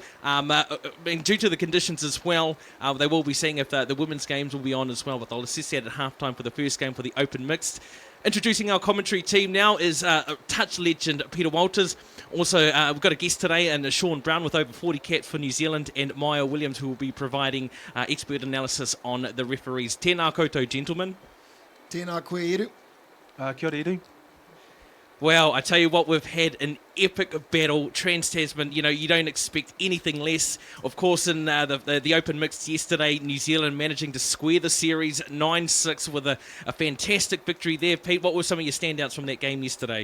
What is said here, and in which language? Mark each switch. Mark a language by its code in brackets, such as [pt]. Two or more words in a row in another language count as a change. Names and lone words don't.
[en] And due to the conditions as well, they will be seeing if the women's games will be on as well, but they'll assess that at halftime for the first game for the Open Mixed. Introducing our commentary team now is touch legend Peter Walters. Also, we've got a guest today, and Sean Brown with over 40 caps for New Zealand, and Maya Williams, who will be providing expert analysis on the referees. [mi] Tēnā koutou, gentlemen. Tēnā koe iru. Kia ora iru. [en] Well, I tell you what, we've had an epic battle. Trans-Tasman, you know, you don't expect anything less. Of course, in the Open Mixed yesterday, New Zealand managing to square the series 9-6 with a fantastic victory there. Pete, what were some of your standouts from that game yesterday?